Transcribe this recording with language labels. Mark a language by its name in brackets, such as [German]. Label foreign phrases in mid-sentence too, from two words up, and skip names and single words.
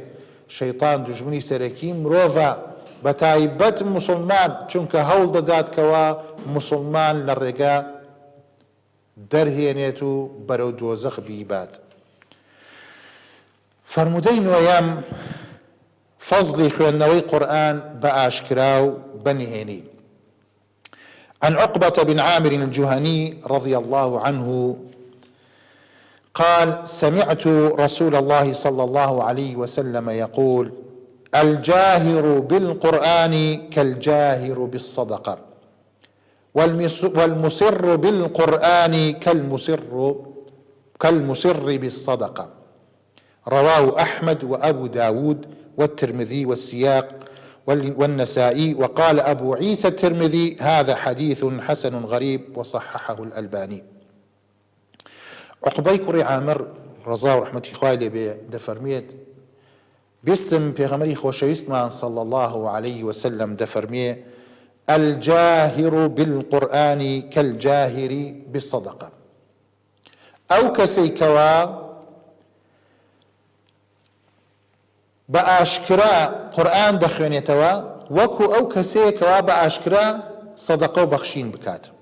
[Central Kurdish] شەیطان دوژمنی سەرەکی مرۆڤە، بە تایبەت موسڵمان، چونکە هەوڵ دەدات کەوا موسڵمان لە ڕێگە دەرهێنێت و بەرەو دۆزەخ بیبات. فەرمودەی نۆیەم فەزلی خوێندنەوەی قورئان بە ئاشکرا و بەنهێنی. [Arabic] عن عقبة بن عامر الجهني رضي الله عنه قال: سمعت رسول الله صلى الله عليه وسلم يقول: الجاهر بالقرآن كالجاهر بالصدقة، والمسر بالقرآن كالمسر بالصدقة. رواه أحمد وأبو داود والترمذي والسياق والنسائي. وقال أبو عيسى الترمذي: هذا حديث حسن غريب، وصححه الألباني. [Central Kurdish] عقبەی کوڕی عامر ڕەزا و ڕەحمەتی خوای لێ بێ دەفەرمێت: بیستم پێغەمبەری خۆشەویستمان [Arabic] صلى الله عليه وسلم [Central Kurdish] دەفەرمێ: [Arabic] الجاهر بالقرآن كالجاهر بالصدقة. [Central Kurdish] ئەو کەسەی کەوا بە ئاشکرا قورئان دەخوێنێتەوە وەکو ئەو کەسەیە کەوا بە ئاشکرا سەدەقە و بەخشین بکات.